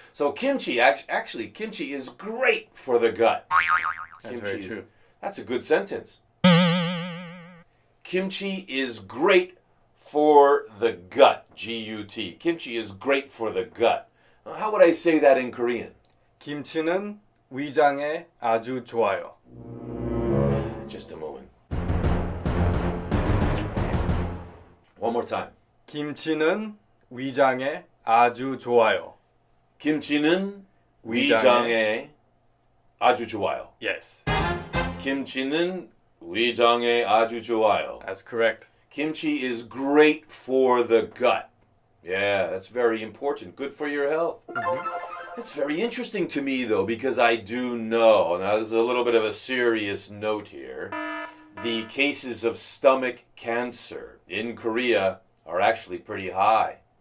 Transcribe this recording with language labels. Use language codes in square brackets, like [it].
[en] So kimchi, actually, kimchi is great for the gut. That's very true. That's a good sentence. Kimchi is great for the gut. G-U-T. Kimchi is great for the gut. How would I say that in Korean? [ko] 김치는 위장에 아주 좋아요. [en] Just a moment. One more time. [ko] 김치는 위장에 아주 좋아요. 김치는 위장에 아주 좋아요. [en] Yes. [ko] 김치는 위장에 아주 좋아요. [en] That's correct. Kimchi is great for the gut. Yeah, that's very important. Good for your health. Mm-hmm. It's very interesting to me, though, because I do know, now there's a little bit of a serious note here, the cases of stomach cancer in Korea are actually pretty high.